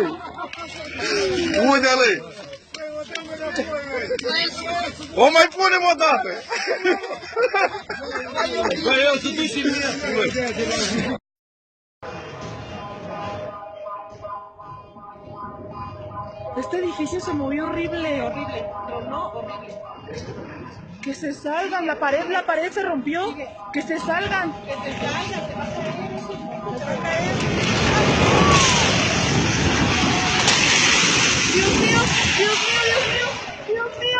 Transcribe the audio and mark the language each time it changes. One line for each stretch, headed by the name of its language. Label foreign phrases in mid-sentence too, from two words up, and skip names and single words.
Romanian: Uite-le! O mai punem o dată! Băi, eu să duci și mine!
Spanish: Este edificio se movió horrible, horrible. Tronó horrible. Que se salgan, la pared se rompió. Que se salgan. Que se salgan, se va a caer eso. Se va a caer. Dios mío, Dios mío, Dios mío, Dios mío.